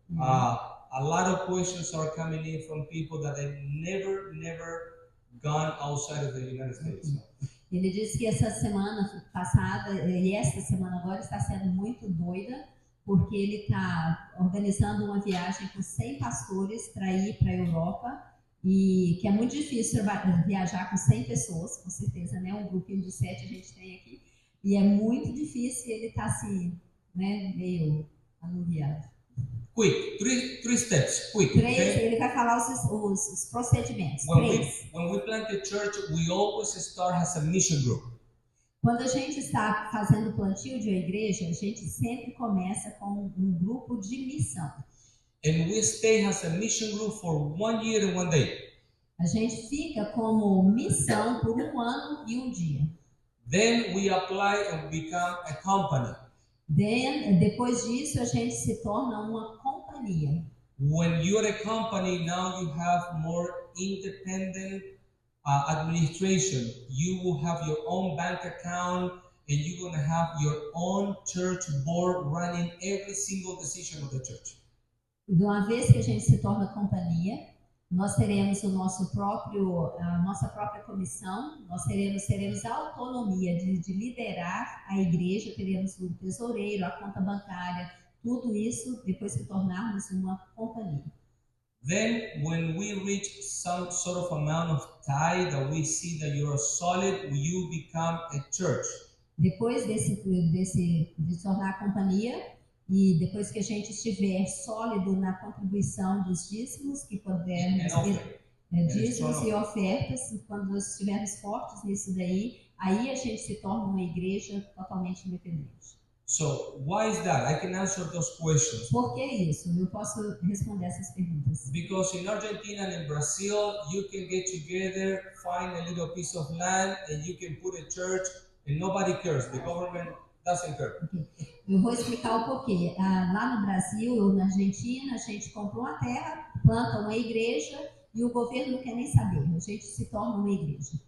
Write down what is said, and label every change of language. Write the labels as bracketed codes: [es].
[en] A lot of questions are coming in from people that have never gone outside of the United States. [pt] Ele disse que essa semana passada e esta semana agora está sendo muito doida, porque ele está organizando uma viagem com 100 pastores para ir para a Europa, e que é muito difícil viajar com 100 pessoas, com certeza, né? Um grupinho de 7 a gente tem aqui, e é muito difícil, ele está assim, né, meio anuviado. [en] Quick, three steps, quick. Okay? [pt] Ele vai falar os procedimentos. [en] When we plant a church, we always start as a mission group. [pt] Quando a gente está fazendo o plantio de uma igreja, a gente sempre começa com um grupo de missão. [en] And we stay as a mission group for 1 year and 1 day. [pt] A gente fica como missão por 1 ano e 1 dia. [en] Then we apply and become a company. [pt] Depois disso, a gente se torna uma companhia. [en] When you're a company, now you have more independent administration. You will have your own bank account, and you're going to have your own church board running every single decision of the church. [pt] De uma vez que a gente se torna companhia, nós teremos a nossa própria comissão, nós teremos a autonomia de liderar a igreja, teremos o tesoureiro, a conta bancária, tudo isso depois que tornarmos uma companhia. [en] Then, when we reach some sort of amount of tithe that we see that you are solid, you become a church. [pt] Depois de tornar companhia, e depois que a gente estiver sólido na contribuição dos dízimos, que pudermos dízimos e ofertas, quando nós estivermos fortes nisso daí, aí a gente se torna uma igreja totalmente independente. [en] So, why is that? I can answer those questions. [pt] Por que isso? Eu posso responder essas perguntas. [en] Because in Argentina and in Brazil, you can get together, find a little piece of land, and you can put a church, and nobody cares. The government doesn't care. Okay. [pt] Eu vou explicar o porquê. Lá no Brasil ou na Argentina, a gente compra uma terra, planta uma igreja e o governo não quer nem saber. A gente se torna uma igreja.